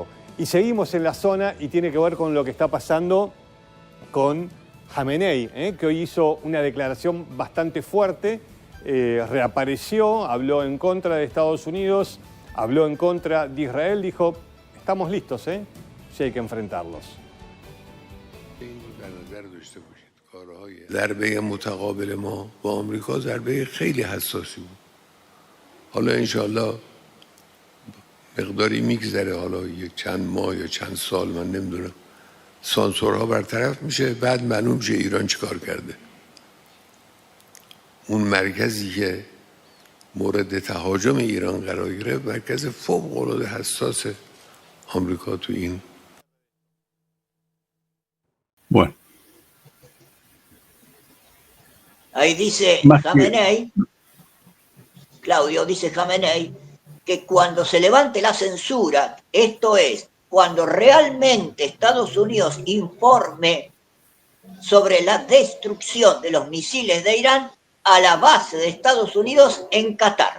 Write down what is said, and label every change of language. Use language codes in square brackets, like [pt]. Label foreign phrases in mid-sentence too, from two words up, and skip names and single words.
[es] Y seguimos en la zona y tiene que ver con lo que está pasando con Khamenei, que hoy hizo una declaración bastante fuerte, reapareció, habló en contra de Estados Unidos, habló en contra de Israel, dijo, estamos listos, si hay que enfrentarlos. [fa] ضربه متقابل ما با آمریکا ضربه خیلی حساسی بود. حالا انشالله مقداری میگذره، حالا یک چند ماه یا چند سال، من نمیدونم، سانسورها برطرف میشه، بعد معلوم میشه ایران چیکار کرده. اون مرکزی که مورد تهاجم ایران قرار گرفت مرکز فوق العاده حساس آمریکا تو این. [es] Bueno. Ahí dice Khamenei, Claudio, dice Khamenei, que cuando se levante la censura, esto es, cuando realmente Estados Unidos informe sobre la destrucción de los misiles de Irán a la base de Estados Unidos en Qatar.